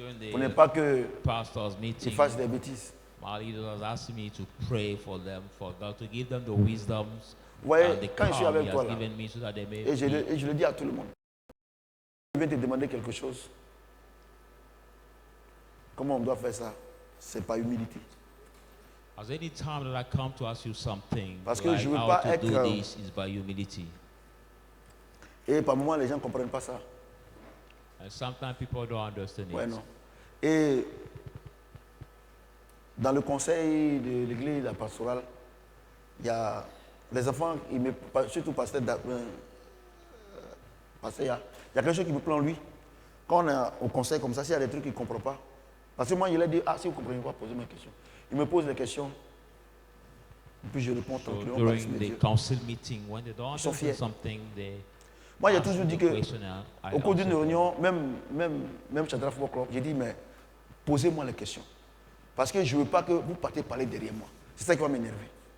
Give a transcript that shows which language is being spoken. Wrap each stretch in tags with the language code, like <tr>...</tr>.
<fr>Pour ne pas qu'ils fassent des bêtises.</fr> <en>My leaders asked me to pray for them, for God to give them the wisdoms</en> <fr>ouais,</fr> <en>and the</en> <fr>quand je suis avec toi là, et je le dis à tout le monde. Je viens te demander quelque chose. Comment on doit faire ça? C'est par humilité.</fr> <en>As any time that I come to ask you something,</en> <fr>parce que je ne veux pas être</fr> <en>this is by humility.</en> <fr>Et par moments les gens ne comprennent pas ça.</fr> <en>And sometimes people don't understand</en> <fr>ouais,</fr> <en>it.</en> <fr>Non. Et dans le conseil de l'église, la pastorale, il y a les enfants, surtout pasteur, il y a quelque chose qui me plaît en lui. Quand on est au conseil comme ça, s'il y a des trucs qu'il ne comprend pas, parce que moi, il a dit, si vous ne comprenez pas, posez-moi une question. Il me pose des questions, et puis je réponds tranquillement.</fr> <en>During the council meeting, when they don't understand something,</en> <fr>moi, j'ai toujours dit qu'au cours d'une réunion, même Shadrach Folk Club, j'ai dit, mais posez-moi les questions. Parce que je ne veux pas que vous partiez parler derrière moi. C'est ça qui va m'énerver.</fr>